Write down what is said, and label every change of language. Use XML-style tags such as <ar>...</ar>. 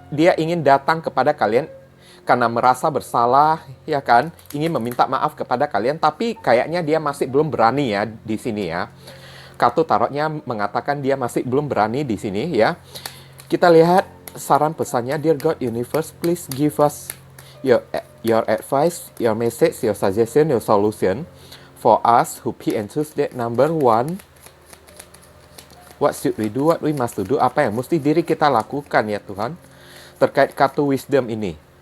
<id>Dia ingin datang kepada kalian karena merasa bersalah, ya kan, ingin meminta maaf kepada kalian, tapi kayaknya dia masih belum berani ya di sini ya. Kartu tarotnya mengatakan dia masih belum berani di sini ya. Kita lihat saran pesannya.</id> <en>Dear God, Universe, please give us your advice, your message, your suggestion, your solution for us who pick and choose that number 1. What should we do? What we must do?</en> <id>Apa yang mesti diri kita lakukan ya Tuhan terkait kartu Wisdom ini?</id>